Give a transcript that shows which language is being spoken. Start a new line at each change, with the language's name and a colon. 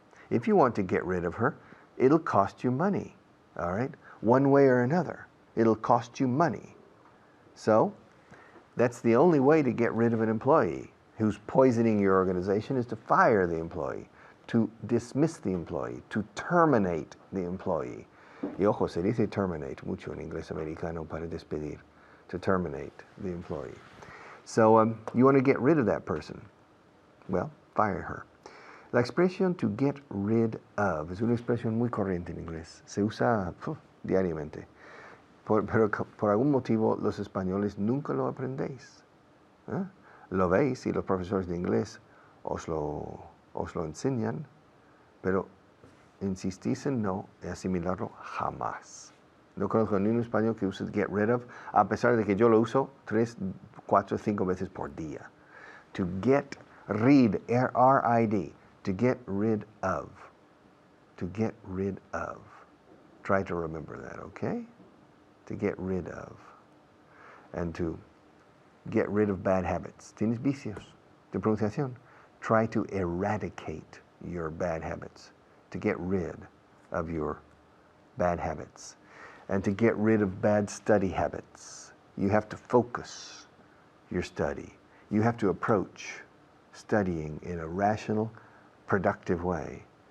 English: If you want to get rid of her, it'll cost you money, all right? One way or another, it'll cost you money. So that's the only way to get rid of an employee who's poisoning your organization, is to fire the employee, to dismiss the employee, to terminate the employee.
Spanish: Y ojo, se dice terminate mucho en inglés americano para despedir,
English: to terminate the employee. So you want to get rid of that person. Well, fire her.
Spanish: La expresión to get rid of es una expresión muy corriente en inglés. Se usa diariamente. Pero por algún motivo los españoles nunca lo aprendéis. ¿Eh? Lo veis y los profesores de inglés os lo enseñan, pero insistís en no asimilarlo jamás. No conozco ni un español que use get rid of, a pesar de que yo lo uso 3, 4, 5 veces por día.
English: To get rid, R-I-D, to get rid of. To get rid of. Try to remember that, okay? To get rid of. And to get rid of bad habits.
Spanish: Tienes vicios de pronunciación.
English: Try to eradicate your bad habits. To get rid of your bad habits. And to get rid of bad study habits. You have to focus your study. You have to approach studying in a rational, productive way.